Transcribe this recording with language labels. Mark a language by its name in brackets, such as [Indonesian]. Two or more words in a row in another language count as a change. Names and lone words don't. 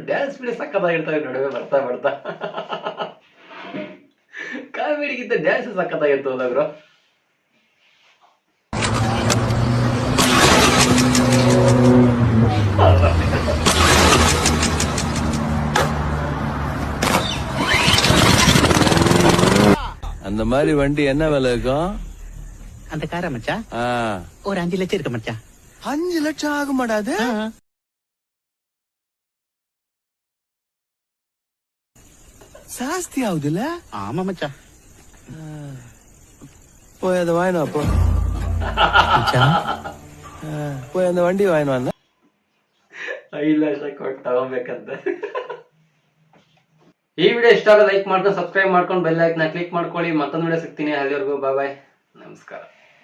[English] dance video [Kannada] ಸಕ್ಕತ್ತಾಗಿರ್ತವೆ ನಡುವೆ ಬರ್ತಾ ಬರ್ತಾ. ಕಾಮಿಡಿಗಿಂತ ಡ್ಯಾನ್ಸ್ ಸಕ್ಕತ್ತಾಗಿರ್ತವಲ್ಲ ಬ್ರೋ. [Tamil] அந்த மாதிரி வண்டி என்ன விலை இருக்கும்? அந்த கார மச்சா ஒரு 5 லட்சம் இருக்கு மச்சா. 5 லட்சம் ஆக மாட்டாது? [Kannada] ಜಾಸ್ತಿ ಆಗುದಿಲ್ಲ? [Tamil] ஆமா மச்சா. போய் அதை வாங்கினா போ. போய் அந்த வண்டி வாங்கினா [Kannada] 5 ಲಕ್ಷ ಕೊಟ್ಟು ತಗೋಬೇಕಂತ. ಈ ವಿಡಿಯೋ ಇಷ್ಟ ಆಗ ಲೈಕ್ ಮಾಡ್ಕೊಂಡು ಸಬ್ಸ್ಕ್ರೈಬ್ ಮಾಡ್ಕೊಂಡು [English] bell icon [Kannada] ಕ್ಲಿಕ್ ಮಾಡ್ಕೊಳ್ಳಿ. ಮತ್ತೊಂದು ವಿಡಿಯೋ ಸಿಗ್ತೀನಿ. ಅಲ್ಲಿವರೆಗೂ [English] bye bye, [Kannada] ನಮಸ್ಕಾರ.